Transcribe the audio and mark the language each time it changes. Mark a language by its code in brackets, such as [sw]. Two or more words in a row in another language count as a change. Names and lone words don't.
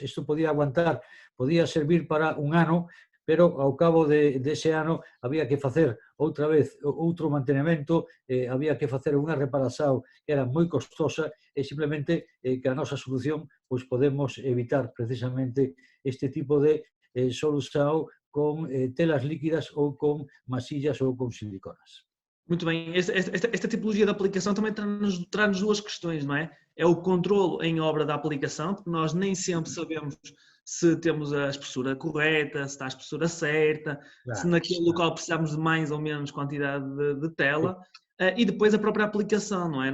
[gl] Isto podía aguantar, podía servir para un ano, pero ao cabo dese ano había que facer outra vez outro mantenimento, había que facer unha reparación que era moi costosa e simplemente que a nosa solución pois podemos evitar precisamente este tipo de solución con telas líquidas ou con masillas ou con siliconas. [pt] Muito bem, esta tipologia de aplicação também traz-nos 2 questões, não é? É o controlo em obra da aplicação, porque nós nem sempre sabemos se temos a espessura correta, se está a espessura certa, se naquele local precisamos de mais ou menos quantidade de tela, e depois a própria aplicação, não é?